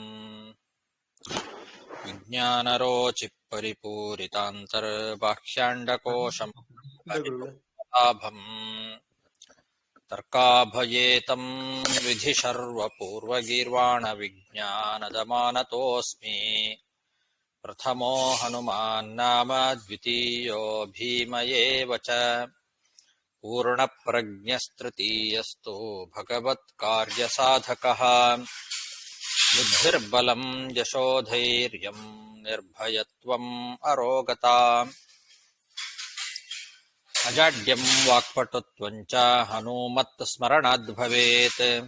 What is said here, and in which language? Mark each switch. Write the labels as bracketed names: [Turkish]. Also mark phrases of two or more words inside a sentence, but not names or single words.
[Sanskrit] ವಿಜ್ಞಾನರೋಚಿ ಪರಿಪೂರಿತಾಂತರ್ಬಾಹ್ಯಾಂಡಕೋಶಂ ಲಾಭಂ ತರ್ಕಾಭಯೇತಂ ವಿಧಿ ಸರ್ವಪೂರ್ವಗೀರ್ವಾಣ ವಿಜ್ಞಾನದಮಾನತೋಸ್ಮಿ. ಪ್ರಥಮೋ ಹನುಮಾನ್ ನಾಮ ದ್ವಿತೀಯೋ ಭೀಮ ಏವ ಚ. ಪೂರ್ಣಪ್ರಜ್ಞಸ್ತೃತೀಯಸ್ತು ಭಗವತ್ಕಾರ್ಯಸಾಧಕಃ. ಬುದ್ಧಿರ್ಬಲಂ ಯಶೋಧೈರ್ಯಂ ನಿರ್ಭಯತ್ವಂ ಅರೋಗತಾ. ಅಜಾಡ್ಯಂ ವಾಕ್ಪಟುತ್ವಂ ಚ ಹನುಮತ್ ಸ್ಮರಣಾದ್ ಭವೇತ್.